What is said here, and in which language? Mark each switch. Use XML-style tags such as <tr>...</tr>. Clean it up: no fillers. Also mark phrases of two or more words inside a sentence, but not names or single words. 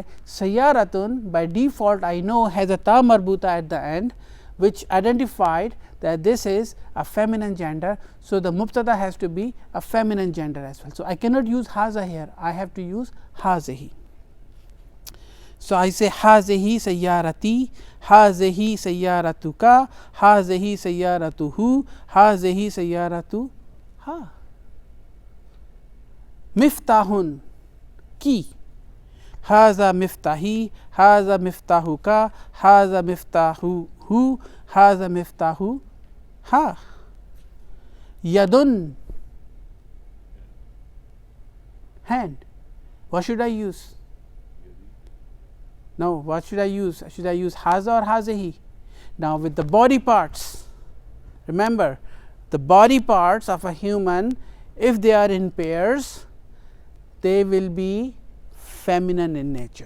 <en>Sayyaratun by default I know has a</en> <ar>تاء مربوطة</ar> <en>at the end, which identified that this is a feminine gender. So, the mubtada has to be a feminine gender as well. So, I cannot use haza here, I have to use hazihi. So, I say</en> <ar>هذه سيارتي، هذه سيارتك، هذه سيارته، هذه سيارتها.</ar> <en>Miftahun, key.</en> <ar>هذا مفتاحي، هذا مفتاحك، هذا مفتاحه، هذا مفتاحها.</ar> <en>Yadun, hand. What should I use? No, what should I use? Should I use haza or hazihi? Now, with the body parts, remember the body parts of a human, if they are in pairs, they will be feminine in nature.</en>